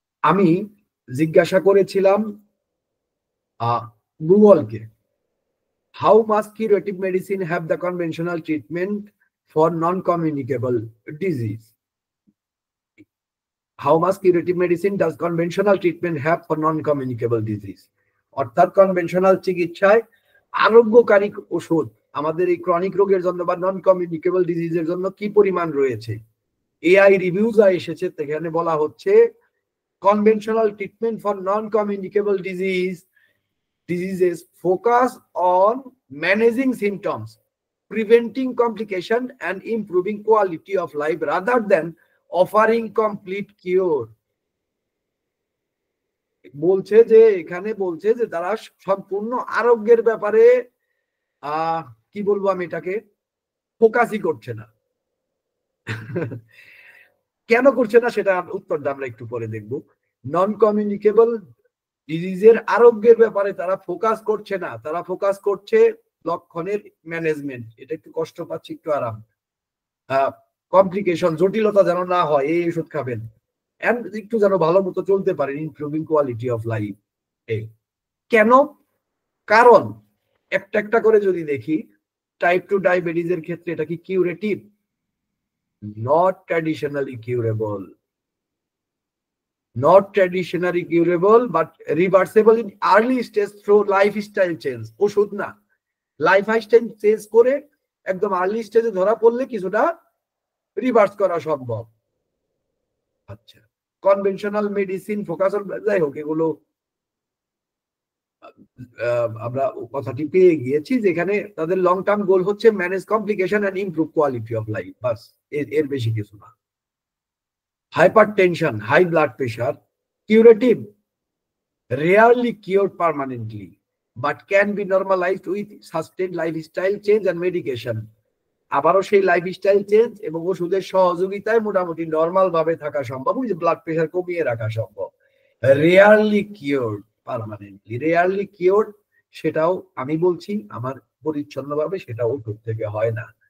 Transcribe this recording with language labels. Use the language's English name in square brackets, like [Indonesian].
[Bangla] আমি জিজ্ঞাসা করেছিলাম গুগলকে, [English] How much curative medicine have the conventional treatment for non communicable disease. How much curative medicine does conventional treatment have for non communicable disease, [Bangla] অর্থাৎ conventional চিকিৎসায় আরোগ্যকারী ওষুধ আমাদের এই chronic রোগের জন্য বা নন কমিউনিকেবল ডিজিজের জন্য কি পরিমাণ রয়েছে। [English] AI review [Bangla] যা এসেছে সেখানে বলা হচ্ছে [English] Conventional treatment for non communicable diseases focus on managing symptoms, preventing complication and improving quality of life rather than offering complete cure. [Bangla] বলছে যে এখানে বলছে যে তারা সম্পূর্ণ আরোগ্যের ব্যাপারে কি বলবো আমি এটাকে ফোকাসই করছে না। কেন করছে না সেটা উত্তরটা আমরা একটু পরে দেখব। নন কমিউনিকেবল ডিজিজের আরোগ্যের ব্যাপারে তারা ফোকাস করছে না, তারা ফোকাস করছে লক্ষণের ম্যানেজমেন্ট। এটা একটু কষ্ট পাচ্ছি, একটু আরাম, কমপ্লিকেশন জটিলতা যেন না হয়, এই ওষুধ খাবেন, একটু যেন ভালো মতো চলতে পারেন, [English] Improving quality of life. [Bangla] কেন? কারণ একটা একটা করে যদি দেখি, টাইপ 2 ডায়াবেটিসের ক্ষেত্রে এটা কি curative? [English] Not traditionally curable, not traditionally curable but reversible in early stage through lifestyle change. [Bangla] ওষুধ না, লাইফস্টাইল চেঞ্জ করে একদম আর্লি স্টেজে ধরা পড়লে কিছুটা রিভার্স করা সম্ভব। আচ্ছা, কনভেনশনাল মেডিসিন ফোকাস, যাই হোক এগুলো আমরা কথাটি পেয়ে গিয়েছি, যেখানে তাদের লং টার্ম গোল হচ্ছে [English] manage complication and improve quality of life, [Bangla] বাস, এর বেশি কিছু না। [English] Hypertension, high blood pressure, curative, rarely cured permanently, but can be normalized with sustained lifestyle change and medication. [Bangla] আবারও সেই লাইফস্টাইল চেঞ্জ এবং ওষুধের সহযোগিতায় মোটামুটি নর্মাল ভাবে থাকা সম্ভব, ওই যে ব্লাড প্রেশার কমিয়ে রাখা সম্ভব। [English] rarely cured permanently, [Bangla] rarely cured সেটাও আমি বলছি আমার পরিচ্ছন্নভাবে, সেটা ওষুধ থেকে হয় না।